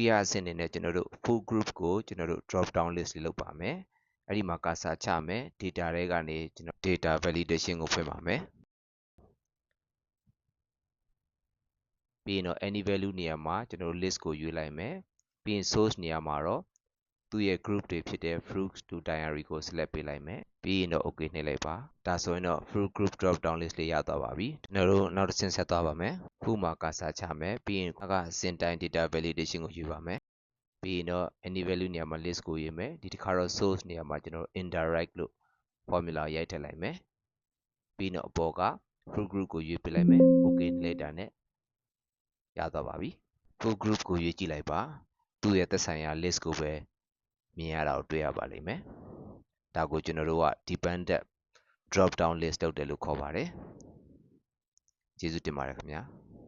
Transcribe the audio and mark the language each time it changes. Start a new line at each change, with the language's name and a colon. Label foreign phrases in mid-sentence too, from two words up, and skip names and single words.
Burmese: ယအဆင့်အနေနဲ့ကျွန်တော်တို့
English: full group
Burmese: ကိုကျွန်တော်တို့
English: drop down list
Burmese: လေးလုပ်ပါမယ်အဲ့ဒီမှာ cursor ချမယ် data တွေကနေကျွန်တော်
English: data validation
Burmese: ကိုဖွင့်ပါမယ် ပြီးရင်တော့
English: any value
Burmese: နေရာမှာကျွန်တော်တို့ list ကိုရွေးလိုက်မယ်ပြီးရင် source နေရာမှာတော့သူ့ရဲ့ group တွေဖြစ်တဲ့
English: fruits to diary
Burmese: ကို select ပေးလိုက်မယ်ပြီးရင်တော့ OK နှိပ် လိုက်ပါဒါဆိုရင်တော့
English: fruit group drop down list
Burmese: လေးရသွားပါပြီကျွန်တော်တို့နောက်တစ်ဆင့်ဆက်သွားပါမယ်ခုမှာ cursor ချမယ်ပြီး ရင်အစင်တိုင်း
English: data validation
Burmese: ကိုယူပါမယ်ပြီးရင်တော့
English: any value
Burmese: နေရာမှာ list ကိုရေးမယ်ဒီတစ်ခါတော့ source နေရာမှာကျွန်တော်တို့ indirect လို့ formula ရိုက်ထည့်လိုက်မယ်ပြီးတော့အပေါ်က
English: fruit group
Burmese: ကိုရွေးပေးလိုက်မယ် OK နှိပ်လိုက်တာနဲ့ရသွားပါပြီ
English: full group
Burmese: ကိုရွေးကြည့်လိုက်ပါသူ့ရဲ့သက်ဆိုင်ရာ list ကိုပဲမြင်ရတာကိုတွေ့ရပါလိမ့်မယ်ဒါကိုကျွန်တော်တို့က
English: dependent drop down list
Burmese: လုပ်တယ်လို့ခေါ်ပါတယ်ကျေးဇူးတင်ပါတယ်ခင်ဗျာ